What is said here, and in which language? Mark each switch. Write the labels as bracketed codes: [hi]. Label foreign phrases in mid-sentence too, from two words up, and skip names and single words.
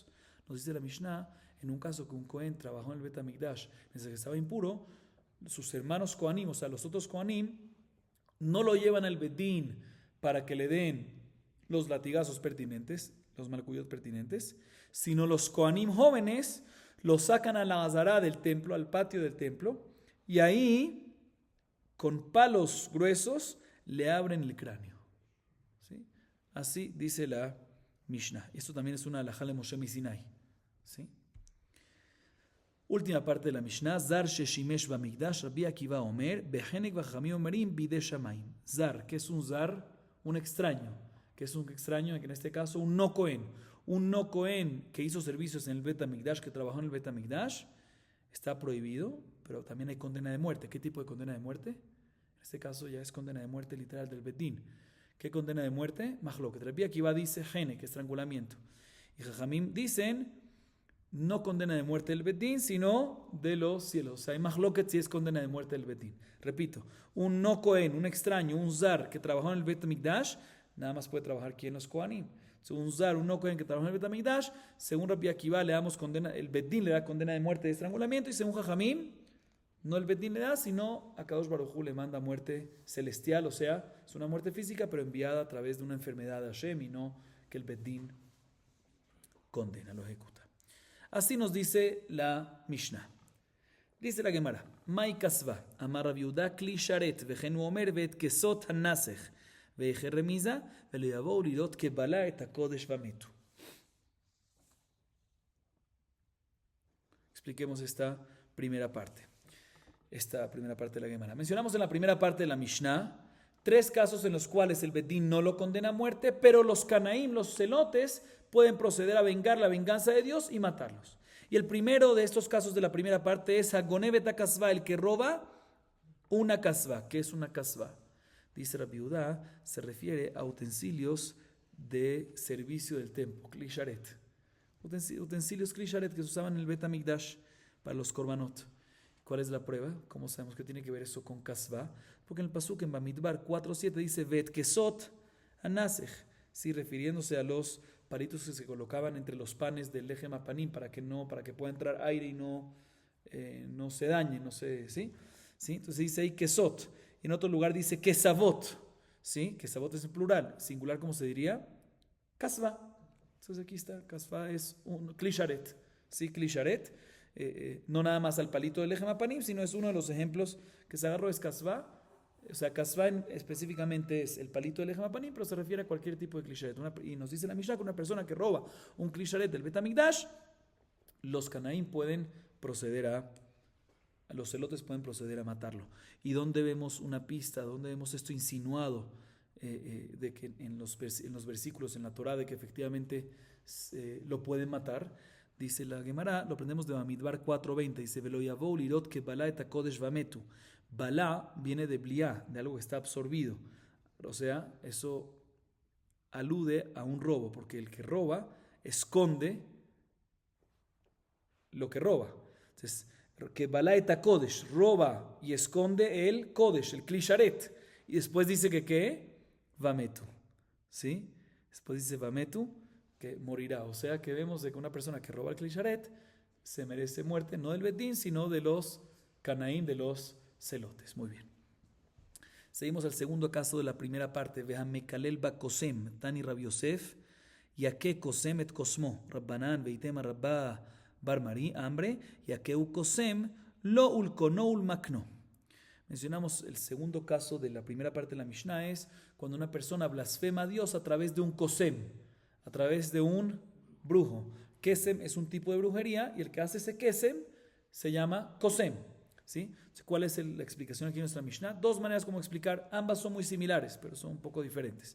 [es] Nos dice la Mishnah: en un caso que un Cohen trabajó en el Bet HaMikdash mientras que estaba impuro, sus hermanos Kohanim, o sea los otros Kohanim, no lo llevan al Bedín para que le den los latigazos pertinentes, los malcuyot pertinentes, sino los Kohanim jóvenes los sacan a la azará del templo, al patio del templo, y ahí, con palos gruesos, le abren el cráneo. ¿Sí? Así dice la Mishnah. Esto también es una alajá de Moshe Sinai. [he] ¿Sí? Última parte de la Mishnah: זר ששימש במקדש, רבי עקיבא אומר, בחנק וחכמים אומרים בידי שמים. [es] Zar, ¿qué es un zar? Un extraño. Que es un extraño, en este caso un no Cohen. Un no Cohen que hizo servicios en el Bet HaMikdash, que trabajó en el Bet HaMikdash, está prohibido, pero también hay condena de muerte. ¿Qué tipo de condena de muerte? En este caso ya es condena de muerte literal del Bedín. ¿Qué condena de muerte? Mahloket. Rabbi Akiva dice gene, que es estrangulamiento. Y Jajamim dicen no condena de muerte del Bedín, sino de los cielos. O sea, hay Mahloket si es condena de muerte del Bedín. Repito, un no Cohen, un extraño, un zar que trabajó en el Bet HaMikdash, nada más puede trabajar aquí en los Kohanim. Un zar, un no Kohen que trabaja en el Bet HaMikdash, según Rabbi Akiva le damos condena, el Bedín le da condena de muerte de estrangulamiento, y según Jajamim, no el Bedín le da, sino a Kadosh Baruj Hu le manda muerte celestial, o sea, es una muerte física, pero enviada a través de una enfermedad de Hashem, y no que el Bedín condena, lo ejecuta. [he] Así nos dice la Mishnah. Dice la Gemara: מאי קסוה, אמר רבי יהודה כלי שרת, וכן הוא אומר ואת קשות הנסך, [es] expliquemos esta primera parte de la Gemara. Mencionamos en la primera parte de la Mishnah 3 casos en los cuales el Bedín no lo condena a muerte, pero los Canaim, los celotes, pueden proceder a vengar la venganza de Dios y matarlos. Y el primero de estos casos de la primera parte es [he] הגונב הקסוה, [es] el que roba una kasva. ¿Qué es una kasva? Dice Rabbi Yehuda, se refiere a utensilios de servicio del templo, [he] כלי שרת. [es] Utensilios [he] כלי שרת [es] que se usaban en el Bet HaMikdash para los korbanot. ¿Cuál es la prueba? ¿Cómo sabemos que tiene que ver eso con kasva? Porque en el pasuk en Bamidbar 4.7 dice [he] ואת קשות הנסך, [es] sí, refiriéndose a los palitos que se colocaban entre los panes del [he] לחם הפנים [es] para que pueda entrar aire y no se dañe, ¿sí? ¿Sí? Entonces dice ahí kesot. En otro lugar dice kesavot, ¿sí? Kesavot es en plural, singular, ¿cómo se diría? Kasva. Entonces aquí está, kasva es un [he] כלי שרת, [es] ¿sí? [he] כלי שרת, [es] no nada más al palito del [he] לחם הפנים, [es] sino es uno de los ejemplos que se agarró, es kasva. O sea, kasva específicamente es el palito del [he] לחם הפנים, [es] pero se refiere a cualquier tipo de [he] כלי שרת. [es] Y nos dice la Mishnah que una persona que roba un [he] כלי שרת [es] del Bet HaMikdash, los canaín pueden proceder los celotes pueden proceder a matarlo. ¿Y dónde vemos una pista? ¿Dónde vemos esto insinuado? De que en los versículos en la Torah de que efectivamente lo pueden matar. Dice la Gemara, lo aprendemos de Bamidbar 4:20, dice, [he] ולא יבאו לראות כבלע את הקדש ומתו. [es] Balá viene de bliá, de algo que está absorbido. O sea, eso alude a un robo, porque el que roba esconde lo que roba. Entonces, que [he] בלע את הקדש [es] roba y esconde el kodesh, el klisharet. Y después dice que ¿qué? Vametu. ¿Sí? Después dice Vametu, que morirá. O sea que vemos de que una persona que roba el klisharet se merece muerte, no del bedín, sino de los canaín, de los celotes. Muy bien. Seguimos al segundo caso de la primera parte. [arc] והמקלל בקוסם תני רב יוסף יכה קוסם את קוסמו רבנן ואיתימא רבה בר מרי אמרי יכהו קוסם לו לקונו ולמקנו. [es] Mencionamos el segundo caso de la primera parte de la Mishnah, es cuando una persona blasfema a Dios a través de un kosem, a través de un brujo. Kesem es un tipo de brujería y el que hace ese kesem se llama kosem. ¿Sí? ¿Cuál es la explicación aquí en nuestra Mishnah? Dos maneras como explicar, ambas son muy similares, pero son un poco diferentes.